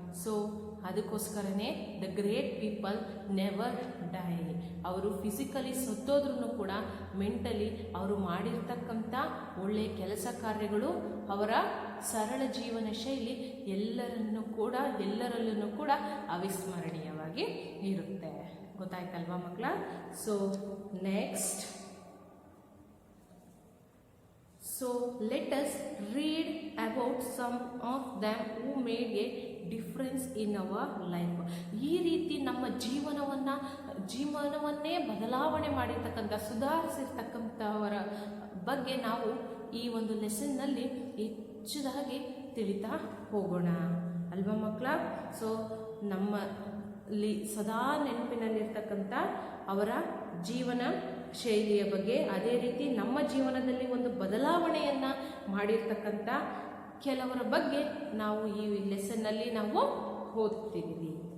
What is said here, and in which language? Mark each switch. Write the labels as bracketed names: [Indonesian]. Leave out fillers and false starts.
[English] so [Kannada] ಅದಕ್ಕೋಸ್ಕರನೇ [English] The great people never die. [Kannada] ಅವರು physically ಸತ್ತೋದ್ರೂ ಕೂಡ ಮೆಂಟಲಿ ಅವರು ಮಾಡಿರ್ತಕ್ಕಂಥ ಒಳ್ಳೆಯ ಕೆಲಸ ಕಾರ್ಯಗಳು, ಅವರ ಸರಳ ಜೀವನ ಶೈಲಿ ಎಲ್ಲರಲ್ಲೂ ಕೂಡ ಅವಿಸ್ಮರಣೀಯವಾಗಿ ಇರುತ್ತೆ. ಗೊತ್ತಾಯ್ತಲ್ವಾ ಮಕ್ಕಳ? [English] So next, so let us read about some of them who made a difference in our life. [Kannada] ಈ ರೀತಿ ನಮ್ಮ ಜೀವನವನ್ನೇ ಬದಲಾವಣೆ ಮಾಡಿರ್ತಕ್ಕಂಥ, ಸುಧಾರಿಸಿರ್ತಕ್ಕಂಥವರ ಬಗ್ಗೆ ನಾವು ಈ ಒಂದು ಲೆಸನ್ನಲ್ಲಿ ಹೆಚ್ಚಾಗಿ ತಿಳಿತಾ ಹೋಗೋಣ ಅಲ್ವಾ ಮಕ್ಕಳ? ಸೊ ನಮ್ಮಲ್ಲಿ ಸದಾ ನೆನಪಿನಲ್ಲಿರ್ತಕ್ಕಂಥ ಅವರ ಜೀವನ ಶೈಲಿಯ ಬಗ್ಗೆ, ಅದೇ ರೀತಿ ನಮ್ಮ ಜೀವನದಲ್ಲಿ ಒಂದು ಬದಲಾವಣೆಯನ್ನು ಮಾಡಿರ್ತಕ್ಕಂಥ ಕೆಲವರ ಬಗ್ಗೆ ನಾವು ಈ ಲೆಸನ್ನಲ್ಲಿ ನಾವು ಓದ್ತಿದ್ದೀವಿ.